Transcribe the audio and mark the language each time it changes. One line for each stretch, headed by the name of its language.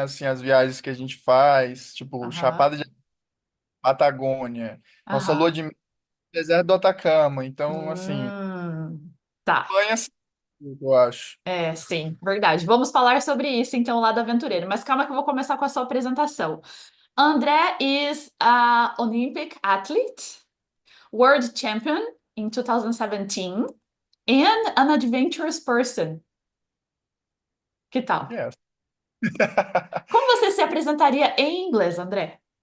Portuguese: Assim, as viagens que a gente faz, tipo, Aham, Chapada de Patagônia, nossa lua aham. de mel no deserto do Atacama. Então, assim, Tá. banha assim, eu acho. É, sim, verdade. Vamos falar sobre isso, então, lá do aventureiro. Mas calma que eu vou começar com a sua apresentação.
English: André is a Olympic athlete, world champion in 2017, and an adventurous person.
Portuguese: Que tal?
English: Yes.
Portuguese: Como você se apresentaria em inglês, André?